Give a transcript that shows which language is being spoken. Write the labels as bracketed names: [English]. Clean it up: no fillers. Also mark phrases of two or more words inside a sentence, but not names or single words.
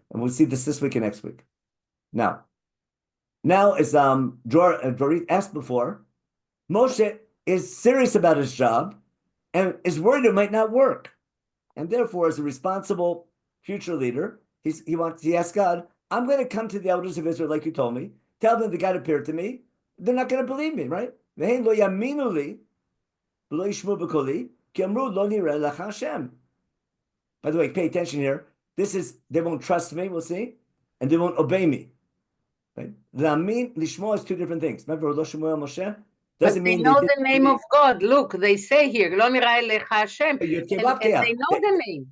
[English] And we'll see this week and next week. Now as Dorit asked before, Moshe is serious about his job and is worried it might not work. And therefore, as a responsible future leader, he asked God, I'm going to come to the elders of Israel like you told me, tell them the God appeared to me. They're not going to believe me, right? [Hebrew] והן לא יאמינו לי ולא ישמעו בקלי כי יאמרו לא נראה אליך השם. [English] By the way, pay attention here. This is, they won't trust me, we'll see, and they won't obey me. Right? [Hebrew] להאמין לשמוע [English] is two different things. Remember, lo Shemuel Moshe? Doesn't mean they know they the name of God. Look, they say here, [Hebrew] לא נראה אליך השם, [English] and they know the name.